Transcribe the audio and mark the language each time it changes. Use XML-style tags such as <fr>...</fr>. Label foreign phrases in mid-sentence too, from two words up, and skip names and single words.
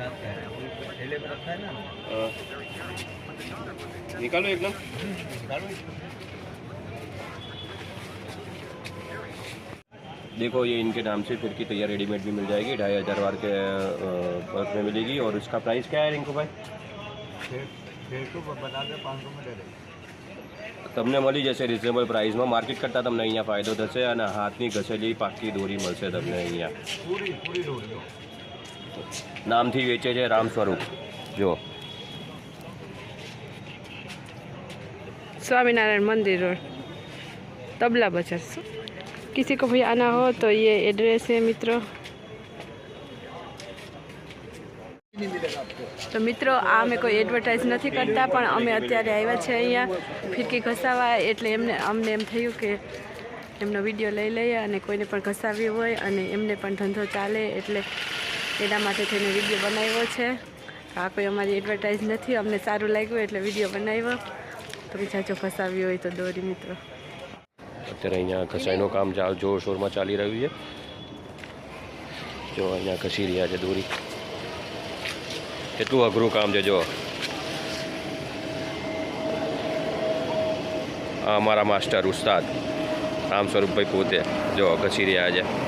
<hi>निकालो एकदम। देखो ये इनके नाम से फिरकी तैयार रेडीमेड भी मिल जाएगी, 2500 वार के बल्क में मिलेगी। और इसका प्राइस क्या है रिंकू भाई? 500 में दे देंगे।</hi> <gu>તમને મળી જશે</gu> <en>reasonable priceમાં।</en> <gu>માર્કેટ કરતાં તમને અહીંયા ફાયદો થશે અને હાથની ઘસેલી પાકી દોરી મળશે તમને અહીંયા। પૂરી દોરી નામથી વેચે છે રામ સ્વરૂપ। જો</gu> <hi>स्वामीनारायण मंदिर रोड तबला बाजार। किसी को भी आना हो तो ये एड्रेस है मित्रों।</hi> <gu>તો મિત્રો આ અમે કોઈ એડવર્ટાઇઝ</gu> <hi>नहीं करता,</hi> <gu>પણ અમે અત્યારે આવ્યા છે અહીંયા ફિરકી ઘસાવા, એટલે અમને એમ થયું કે એમનો વિડિયો લઈ લઈએ અને કોઈને પણ ઘસાવી હોય અને એમને પણ ધંધો ચાલે, એટલે એના માટે થઈને વિડિયો બનાવ્યો છે। આ કોઈ અમારી એડવર્ટાઇઝ નહીં, અમને સારું લાગ્યું એટલે વિડિયો બનાવ્યો। તો જાજો ઘસાવી હોય તો દોરી મિત્રો। અત્યારે અહીંયા ઘસાઈનું કામ જોરશોરમાં ચાલી રહ્યું છે। જો અહીંયા ઘસી રહ્યા છે દોરી। કેટલું અઘરું કામ છે। જો આ અમારા માસ્ટર ઉસ્તાદ રામ સ્વરૂપભાઈ પોતે જો ઘસી રહ્યા છે।</gu>